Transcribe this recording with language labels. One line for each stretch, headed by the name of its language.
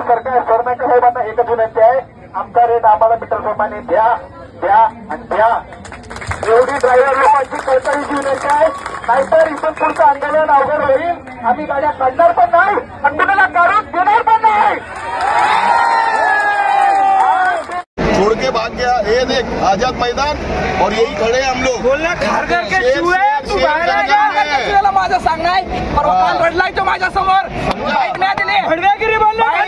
Marathi: सरनाका साहेबांना एकच विनंती आहे, आमचा रेट आम्हाला मीटरप्रमाणे द्या द्या आणि द्या. एवढी ड्रायव्हर लोकांची कळकळीची विनंती आहे. नाहीतर इथून पुढचं आंदोलन अवघड होईल. आम्ही गाड्या काढणार पण नाही आणि कुणाला काढून देणार पण नाही.
Hindi: छोड़ के भाग गया। ये देख आजाद मैदान और यही खड़े हम लोग। खारघर के चुहे,
Marathi: तू बाहेर आला. माझं सांगाय परवा काल रडलाय तो माझ्या समोर. बाईक नाही दिली, हडव्यागिरी बोलले.